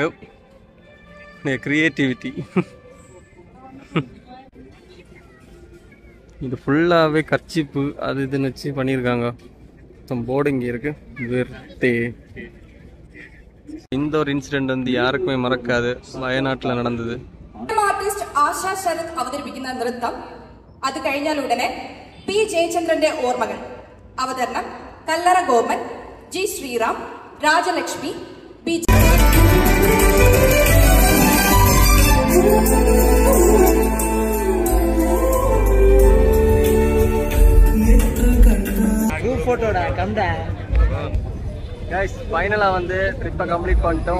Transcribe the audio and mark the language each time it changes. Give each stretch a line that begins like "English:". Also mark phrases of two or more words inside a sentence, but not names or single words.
Tamil: கிரியேட்டிவிட்டி. இது ஃபுல்லாகவே கர்ச்சிப்பு அது இதுன்னு வச்சு பண்ணியிருக்காங்க. போர்டு இங்கே இருக்கு. வெர்த்தே. இந்த ஒரு இன்சிடென்ட் வந்து யாருக்குமே மறக்காது, வயநாட்டில் நடந்தது.
Malayalam: ആർട്ടിസ്റ്റ് ആശാ ശരത് അവതരിപ്പിക്കുന്ന നൃത്തം, അത് കഴിഞ്ഞാൽ ഉടനെ പി ജയചന്ദ്രന്റെ ഓർമ്മകൾ. അവതരണം കല്ലറ ഗോപൻ, ജി ശ്രീറാം, രാജലക്ഷ്മി, പി.
Tamil: ஃபைனலாக வந்து ட்ரிப்பை கம்ப்ளீட் பண்ணிட்டோம்.